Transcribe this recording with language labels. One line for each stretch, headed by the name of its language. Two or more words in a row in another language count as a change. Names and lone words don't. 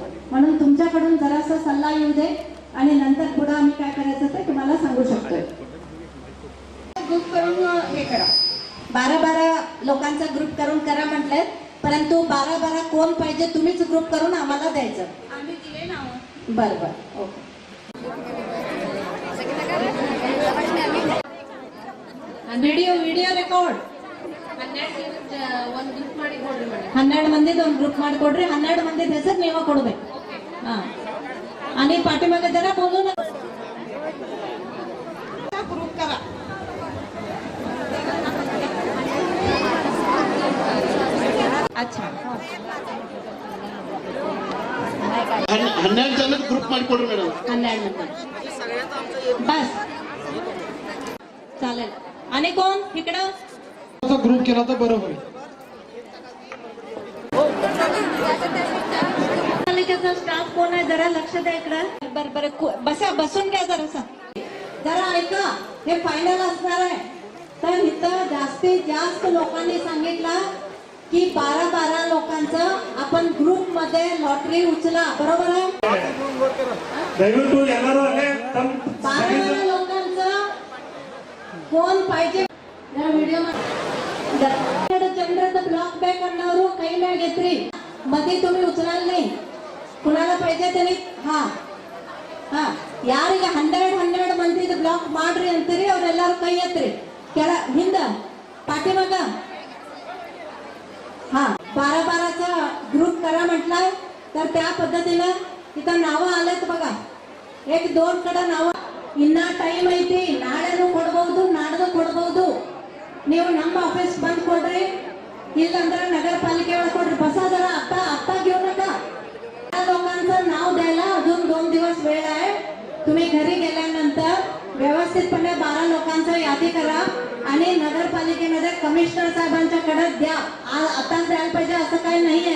Marathi: म्हणून तुमच्याकडून जरासा सल्ला येऊ दे आणि नंतर पुढे आम्ही काय करायचं ते तुम्हाला सांगू शकतोय. ग्रुप करून हे करा 12 लोकांचा ग्रुप करून करा म्हटलंय. परंतु 12 कोण पाहिजे तुम्हीच ग्रुप करून आम्हाला द्यायचं. आम्ही दिले नाव. बरं ओके.
Kannada: ವಿಡಿಯೋ ರೆಕಾರ್ಡ್ 12 ಮಂದಿ ಒಂದು ಗ್ರೂಪ್ ಮಾಡಿ ಕೊಡ್ರಿ. 12 ಮಂದಿ ಹೆಸರು ನೀವ ಕೊಡ್ಬೇಕು.
Marathi: ಹಾ आणि पाठीमागे जरा बोलू ना ग्रुप करा. अच्छा
Kannada: 12 ಜನ ಗ್ರೂಪ್ ಮಾಡಿಕೊಡ್ರಿ ಮೇಡಮ್.
Marathi: 12 बस चालेल. आणि कोण इकडं ग्रुप केला तर बरं होईल. पालिकेचा स्टाफ कोण आहे जरा लक्ष द्या इकडं. बरं बसून घ्या जरा ऐका. हे फायनल असणार आहे तर इथं जास्तीत जास्त लोकांनी सांगितलं की 12 लोकांचं आपण ग्रुप मध्ये लॉटरी उचला. बरोबर आहे.
Kannada: ದಯವಿಟ್ಟು ಎಲ್ಲರೂ ಅಲ್ಲೇ
Marathi: 12 लोकांचं कोण पाहिजे जरा व्हिडिओ चंद्राचं ब्लॉक बॅक करणारू काही बॅग येत्री मध्ये तुम्ही उचलाल नाही. कुणाला पाहिजे त्यांनी
Kannada: ಹಾ ಯಾರಿಗೆ 12 ಮಂದಿದ ಬ್ಲಾಕ್ ಮಾಡ್ರಿ ಅಂತೀರಿ ಅವರೆಲ್ಲರೂ ಕೈ ಎತ್ರಿ ಕೆಳ ಹಿಂದ पाठीमाग.
Marathi: हा 12चा ग्रुप करा म्हटलाय तर त्या पद्धतीनं इथं नावं आलेत बघा.
Kannada: 1-2 ಕಡೆ ನಾವ ಇನ್ನ ಟೈಮ್ ಐತಿ. ನಾಳೆನೂ ಕೊಡಬಹುದು ನಾಡ್ದು ಕೊಡಬಹುದು. ನೀವು ನಮ್ಮ ಆಫೀಸ್ ಬಂದ್ ಕೊಡ್ರಿ ಇಲ್ಲಂದ್ರೆ नगर पालिके ಒಳಗೆ ಕೊಡ್ರಿ.
Marathi: बसा जरा आता घेऊ नका. लोकांचं नाव द्यायला अजून 2 दिवस वेळ आहे. तुम्ही घरी गेल्यानंतर व्यवस्थितपणे 12 लोकांचं यादी करा आणि नगरपालिकेमध्ये कमिशनर साहेबांच्याकडे द्या. आताच द्यायला पाहिजे असं काही नाही आहे.